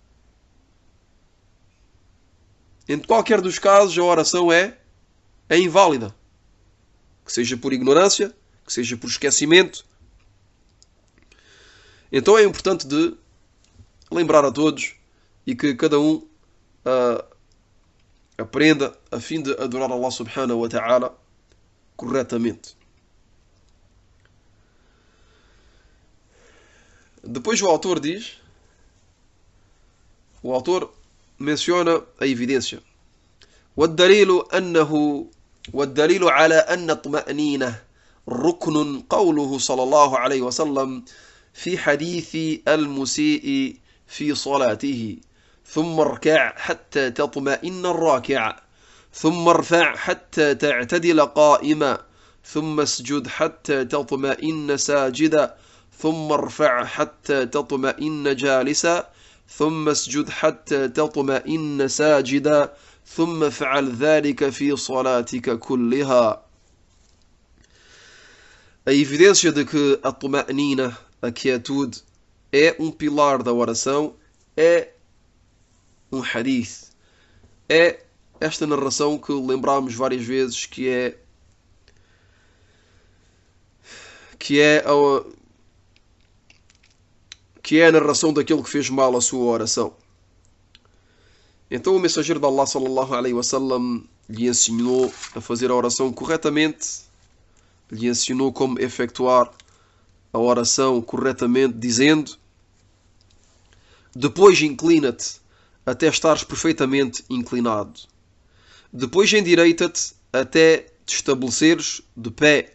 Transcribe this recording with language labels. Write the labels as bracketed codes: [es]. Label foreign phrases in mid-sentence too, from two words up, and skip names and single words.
[pt] Em qualquer dos casos, a oração é inválida. Que seja por ignorância, que seja por esquecimento. Então é importante de lembrar a todos e que cada um aprenda a fim de adorar Allah [ar] سبحانه وتعالى [pt] corretamente. Depois o autor menciona a evidência. [ar] والدليل على أن الطمأنينة ركن قوله صلى الله عليه وسلم في حديث المسيء في صلاته ثم اركع حتى تطمئن الراكع ثم ارفع حتى تعتدل قائما ثم اسجد حتى تطمئن ساجدا ثم ارفع حتى تطمئن جالسا ثم اسجد حتى تطمئن ساجدا ثم افعل ذلك في صلاتك كلها. [pt] A evidência de que a tuma'nina, a quietude, é um pilar da oração, é um hadith. É esta narração que lembramos várias vezes, que é a narração daquele que fez mal a sua oração. Então o mensageiro de Allah [ar] صلى الله عليه وسلم [pt] lhe ensinou a fazer a oração corretamente, lhe ensinou como efetuar a oração corretamente, dizendo: depois inclina-te até estares perfeitamente inclinado. Depois endireita-te até te estabeleceres de pé.